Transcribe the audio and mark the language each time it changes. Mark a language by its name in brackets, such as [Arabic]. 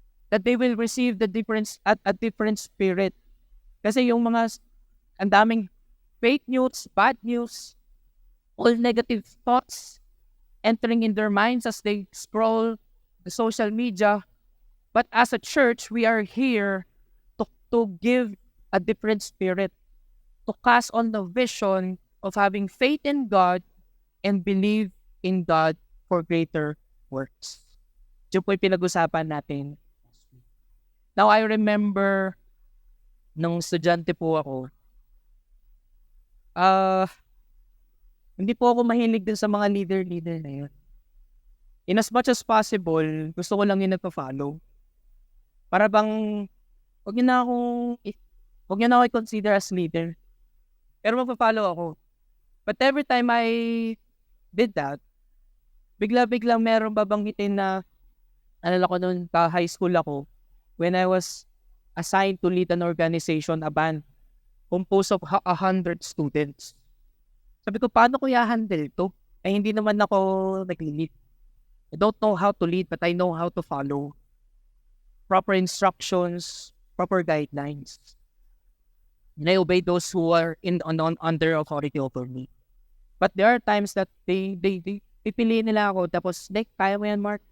[English] That they will receive a different spirit. [Filipino] Kasi yung ang daming [English] fake news, bad news, all negative thoughts entering in their minds as they scroll the social media. But as a church, we are here to give a different spirit, to cast on the vision of having faith in God and believe in God for greater works. [Filipino] Diyan po yung pinag-usapan natin. [English] Now, I remember [Filipino] nung estudyante po ako, hindi po ako mahilig din sa mga leader na yun. [English] In as much as possible, [Filipino] gusto ko lang yung nagpa-follow. Para bang, huwag niyo na ako i-consider as leader. Pero magpa-follow ako. [English] But every time I did that, [Filipino] bigla-biglang meron babanggitin na, ko noon, [English] high school ako, when I was assigned to lead an organization, a band, composed of 100 students. [Filipino] Sabi ko, paano ko i-handle ito? Hindi naman ako nag-lead. [English] I don't know how to lead, but I know how to follow. Proper instructions, proper guidelines. And I obey those who are under authority over me. But there are times that they [Filipino] pipiliin nila ako, tapos, kaya mo yan, Mark?